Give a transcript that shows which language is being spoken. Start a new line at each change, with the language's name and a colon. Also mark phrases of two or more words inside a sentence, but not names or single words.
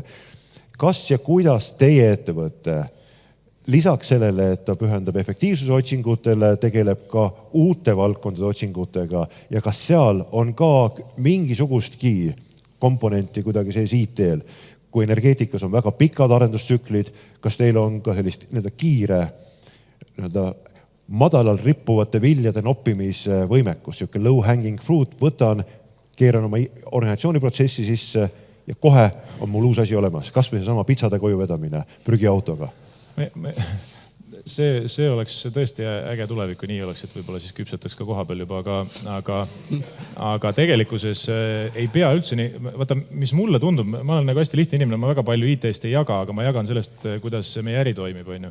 Estonian: Kas ja kuidas teie ettevõte lisaks sellele, et ta pühendab efektiivsuse otsingutele, tegeleb ka uute valdkondade otsingutega ja kas seal on ka mingisugustki komponenti kuidagi sees IT-l, kui energeetikas on väga pikad arendustsüklid, kas teil on ka sellist kiire madalal rippuvate viljade noppimise võimekus, siuke
English: low hanging fruit,
Estonian: võtan, keeran oma organisatsiooniprotsessi sisse ja kohe on mul uus asi olemas, kas või seesama pitsade koju vedamine prügiautoga. See oleks tõesti äge tulevik, kui nii oleks, et võib-olla siis küpsetaks ka koha peal juba, aga tegelikkuses ei pea üldse nii, vaata, mis mulle tundub, ma olen nagu hästi lihtne inimene, ma väga palju IT-st ei jaga, aga ma jagan sellest, kuidas meie äri toimib, on ju.